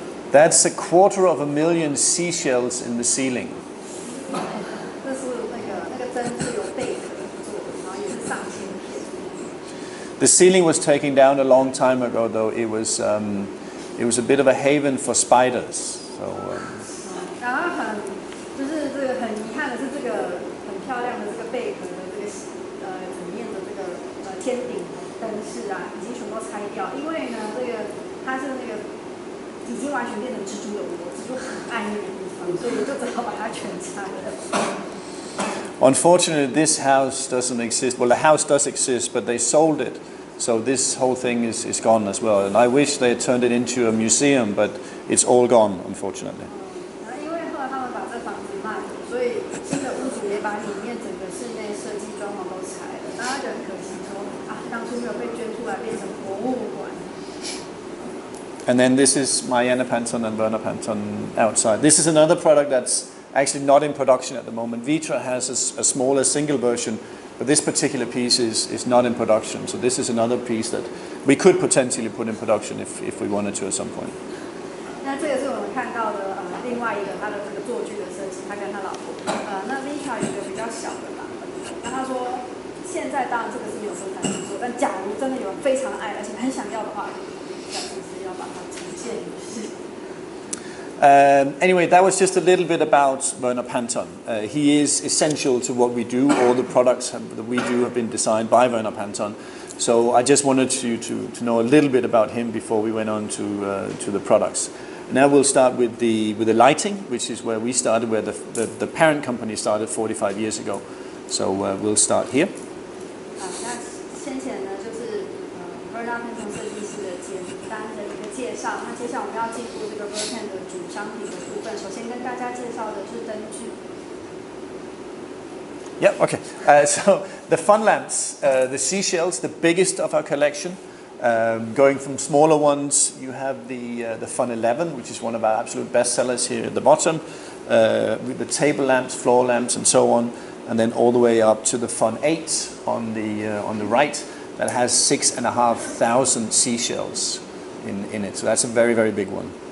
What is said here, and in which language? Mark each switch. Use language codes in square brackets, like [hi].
[en] That's 250,000 seashells in the ceiling. [zh] 这是那个针是由贝壳做的，然后也是上千片。 [en] The ceiling was taken down a long time ago, though. It was a bit of a haven for spiders. So. [zh] 然后就是这个很遗憾的是，这个很漂亮的这个贝壳的这个里面的这个天顶灯饰啊，已经全部拆掉，因为呢，这个它是那个已经完全变成蜘蛛的窝，蜘蛛很爱那个地方，所以就只好把它全拆了。 [en] Unfortunately, this house doesn't exist. Well, the house does exist, but they sold it. So this whole thing is gone as well. And I wish they had turned it into a museum, but it's all gone, unfortunately. [zh] 因为后来他们把这房子卖了，所以新的屋主也把里面整个室内设计装潢都拆了。大家就很可惜说啊，当初没有被捐出来变成博物馆。 [en] And then this is my Panton and Verpan outside. This is another product that's actually not in production at the moment. Vitra has a smaller single version, but this particular piece is not in production. So this is another piece that we could potentially put in production if we wanted to at some point. [zh] 那这个是我们看到的另外一个他的这个座具的设计，他跟他老婆那 Vitra 有一个比较小的版本，那他说现在当然这个是没有生产制作，但假如真的有人非常爱而且很想要的话，就是要把它呈现于世。 [en] Anyway, that was just a little bit about Werner Panton. He is essential to what we do. All the products that we do have been designed by Werner Panton. So I just wanted you to know a little bit about him before we went on to the products. Now we'll start with the lighting, which is where we started, where the parent company started 45 years ago. So we'll start here. [zh] 那先前呢就是Verpan 设计师的简单的一个介绍。那接下来我们要进入这个 Verpan 的主商品的部分。首先跟大家介绍的是灯具。 [en] Yeah, okay. So the fun lamps, the seashells, the biggest of our collection. Going from smaller ones, you have the Fun 11, which is one of our absolute best sellers here at the bottom, with the table lamps, floor lamps, and so on, and then all the way up to the Fun 8 on the right that has 6,500 seashells in it. So that's a very, very big one.